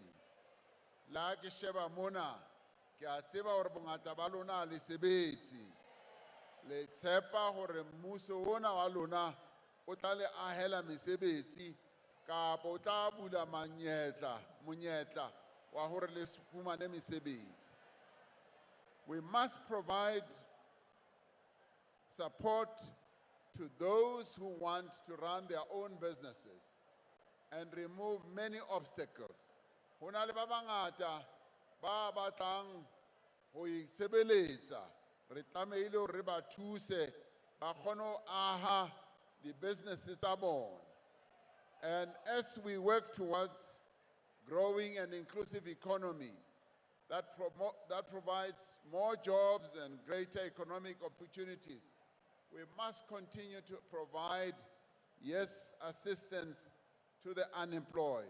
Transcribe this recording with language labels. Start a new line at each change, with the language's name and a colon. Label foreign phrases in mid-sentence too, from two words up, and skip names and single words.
Southern Sotho: La ke sheba mona ke a tseba hore bongata ba lona le sebetsi, le tshepa hore mmuso ona wa lona o tla le ahela mesebetsi kapa o tla bula monyetla wa hore le fumane mesebetsi.
English: We must provide support to those who want to run their own businesses and remove many obstacles.
Southern Sotho: Hona le ba bangata ba batlang ho isebeletsa, re tlamehile hore re ba thuse ba kgone ho aha di businesses tsa bona.
English: And as we work towards growing an inclusive economy that provides more jobs and greater economic opportunities, we must continue to provide, yes, assistance to the unemployed.